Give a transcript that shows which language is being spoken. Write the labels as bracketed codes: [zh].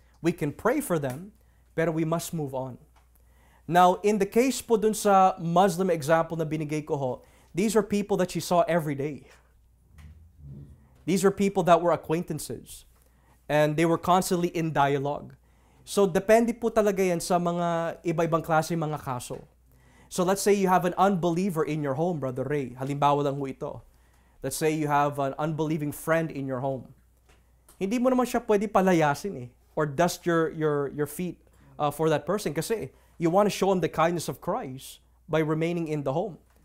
[en] We can pray for them, pero we must move on. Now, in the case [tl] po dun sa [en] Muslim example [tl] na binigay ko ho, [en] these are people that she saw every day. These are people that were acquaintances. And they were constantly in dialogue. [tl] So, depende po talaga yan sa mga iba-ibang klase mga kaso. [en] So, let's say you have an unbeliever in your home, Brother Ray. [tl] Halimbawa lang ho ito. [en] Let's say you have an unbelieving friend in your home. [tl] Hindi mo naman siya pwede palayasin [en] or dust your feet for that person kasi you want to show him the kindness of Christ by remaining in the home.